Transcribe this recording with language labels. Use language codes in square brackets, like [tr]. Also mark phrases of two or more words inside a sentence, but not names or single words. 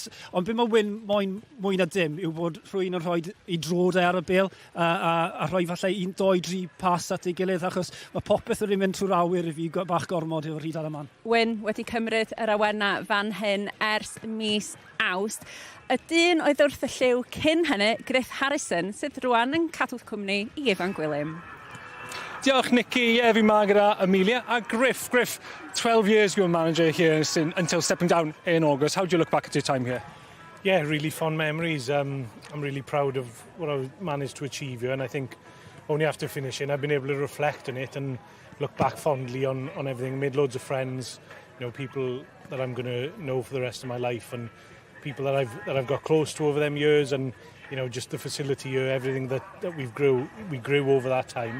[cy] Ond be mae Wyn mwy na dim yw bod rhywun yn rhoi I drodau ar y bil a rhoi falle 1, 2, 3 pas at ei gilydd achos mae popeth wedi mynd trwy'r awyr I fi bach gormod o'r Rhydaman. Wyn wedi cymryd yr awenna fan hyn ers mis Awst. Y dyn oedd wrth y lliw cyn hynny, Griff Harrison, sydd rwan yn cadw cwmni I Ifan Gwilym. Diolch, Nicky. Fi ma gyda Amelia a Griff. [en] Griff, 12 years you were manager here until stepping down in August. How do you look back at your time here? Yeah, really fond memories. I'm really proud of what I managed to achieve here, and I think only after finishing, I've been able to reflect on it and look back fondly on everything. Made loads of friends, people that I'm going to know for the rest of my life, and people that I've got close to over them years, and just the facility here, everything that we grew over that time.